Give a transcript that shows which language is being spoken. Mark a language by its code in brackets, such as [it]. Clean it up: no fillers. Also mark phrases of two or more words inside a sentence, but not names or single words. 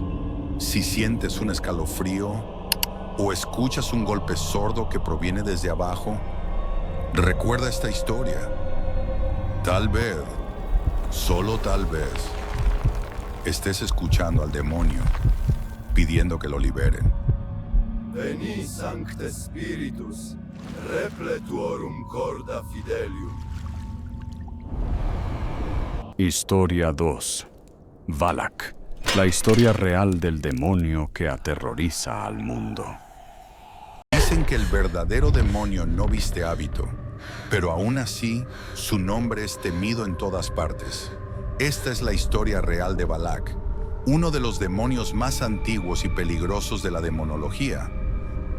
[es] Si sientes un escalofrío o escuchas un golpe sordo que proviene desde abajo, recuerda esta historia. Tal vez, solo tal vez, estés escuchando al demonio pidiendo que lo liberen. [la] Veni Sancte Spiritus, repletuorum corda fidelium. [es] Historia 2. Valak. La historia real del demonio que aterroriza al mundo. Dicen que el verdadero demonio no viste hábito, pero aún así, su nombre es temido en todas partes. Esta es la historia real de Valak, uno de los demonios más antiguos y peligrosos de la demonología.